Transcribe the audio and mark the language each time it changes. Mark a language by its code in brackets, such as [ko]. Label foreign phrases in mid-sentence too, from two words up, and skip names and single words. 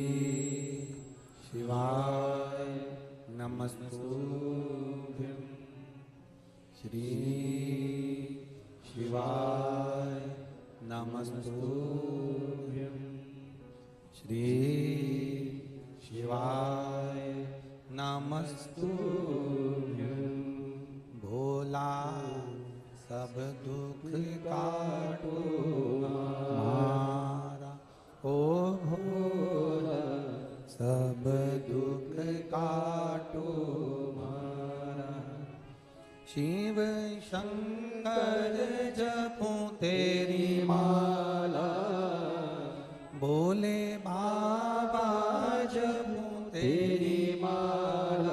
[sa] शिवाय नमस्तुभ्यं, श्री शिवाय नमस्तुभ्यं, श्री शिवाय नमस्तुभ्यं। [hi] भोला सब दुख काटो हमारा, ओ भोला सब दुख काटो हमारा। शिव शंकर जपूं तेरी माला, भोले बाबा जपूं तेरी माला।